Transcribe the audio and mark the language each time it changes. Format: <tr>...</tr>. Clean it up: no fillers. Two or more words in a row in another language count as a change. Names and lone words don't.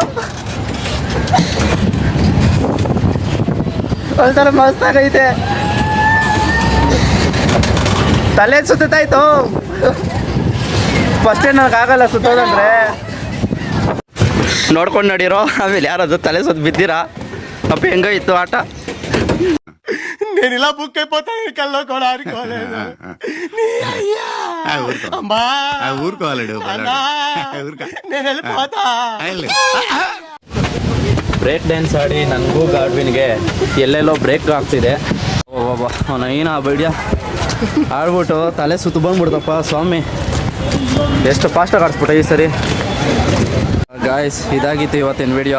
<kn>ಒಂಥರ ಮಸ್ತಾಗೈತೆ. ತಲೆ ಸುತ್ತಾಯ್ತು. ಫಸ್ಟೇ ನನಗಾಗಲ್ಲ ಸುತ್ತೋದಂದ್ರೆ. ನೋಡ್ಕೊಂಡು ನಡೀರೋ. ಆಮೇಲೆ ಯಾರಾದ್ರು ತಲೆ ಸುತ್ತ ಬಿದ್ದೀರಾ? ಅಪ್ಪ ಹೆಂಗಾಯ್ತು ఆట?</kn> <te>నేను ఇలా బుక్ అయిపోతాను కల్లో కూడా ఆడుకోలేదు. ఊరుకోవాలడు నేను వెళ్ళిపోతా.</te> <en>break dance</en> <kn>ಆಡಿ ನನಗೂ ಗಾಡ್ವಿನ್ಗೆ ಎಲ್ಲೆಲ್ಲೋ ಬ್ರೇಕ್ ಆಗ್ತಿದೆ. ಅವನ ಏನ ಬೈಡ್ಯ ಆಡ್ಬಿಟ್ಟು ತಲೆ ಸುತ್ತು ಬಂದ್ಬಿಡ್ತಪ್ಪ ಸ್ವಾಮಿ. ಎಷ್ಟು ಫಾಸ್ಟಾಗಿ ಆಡಿಸ್ಬಿಟ್ಟೆ ಈ ಸರಿ. ಗಾಯ್ಸ್, ಇದಾಗಿತ್ತು ಇವತ್ತಿನ ವಿಡಿಯೋ.</kn>